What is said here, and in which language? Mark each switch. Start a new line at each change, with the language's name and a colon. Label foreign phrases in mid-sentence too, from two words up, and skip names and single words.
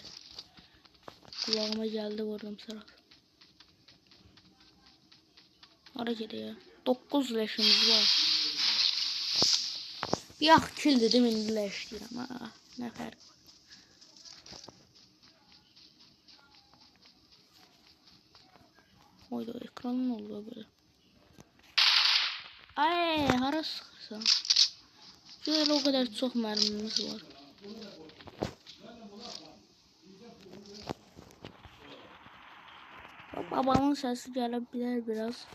Turkish: Kulağıma geldi vurdum sıra. Hareket ya.
Azerbaijani: 9 leşimiz var. Bir ax kill dedim indi leş deyirəm ha. Nə fərq var.
Turkish: Oyda ekranın oldu böyle.
Azerbaijani: Ay hara sıxırsan.
Turkish: Şöyle o kadar çok mermimiz var. Babamın sesi gelebilir biraz.